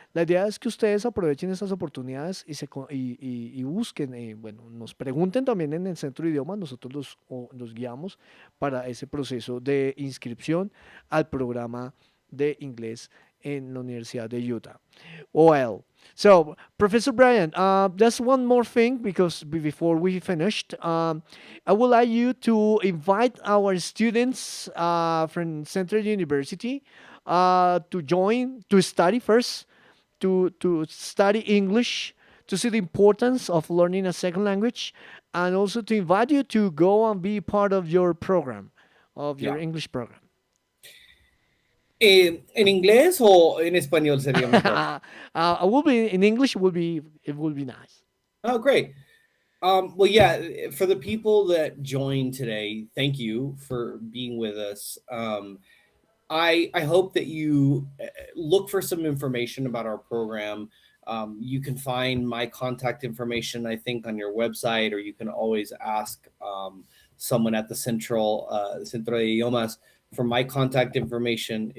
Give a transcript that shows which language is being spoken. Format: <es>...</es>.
<es>La idea es que ustedes aprovechen estas oportunidades y busquen, bueno, nos pregunten también en el centro de idiomas, nosotros los guiamos para ese proceso de inscripción al programa de inglés en la Universidad de Utah.</es> <en>Well, so Professor Brian, just one more thing because before we finished, I would like you to invite our students from Central University to join, to study first, to study English, to see the importance of learning a second language, and also to invite you to go and be part of your program, of your Yeah. English program.</en> <es>¿En inglés o en español sería mejor?</es> <en>I will be in English. It will be nice. Oh, great. Well, yeah, for the people that joined today, thank you for being with us. I hope that you look for some information about our program. You can find my contact information, I think, on your website, or you can always ask someone at the Centro de Idiomas for my contact information.</en>